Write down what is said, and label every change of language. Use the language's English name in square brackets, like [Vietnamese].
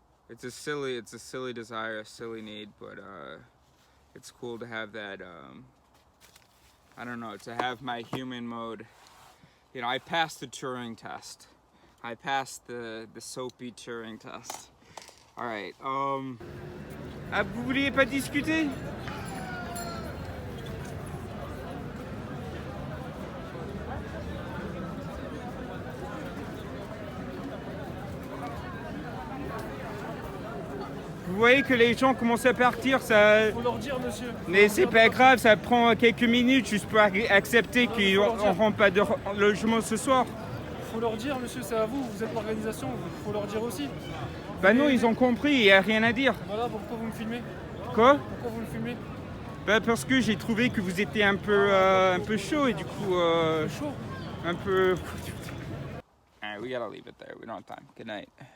[English] It's a silly desire, a silly need, but it's cool to have that. I don't know, to have my human mode. You know, I passed the Turing test. I passed the soapy Turing test. All right. [French] Vous vouliez pas discuter? Vous voyez que les gens commencent à partir, ça... Faut leur dire, monsieur. Mais c'est pas grave, ça prend quelques minutes juste pour accepter qu'ils n'auront pas de logement ce soir. Faut leur dire, monsieur, c'est à vous, vous êtes l'organisation, faut leur dire aussi. Bah non, ils ont compris, il n'y a rien à dire. Voilà, pourquoi vous me filmez? Quoi? Pourquoi vous me filmez? Bah parce que j'ai trouvé que vous étiez un peu chaud et du coup... Chaud? Un peu... [English] Alright, we gotta leave it there, we don't have time. Good night.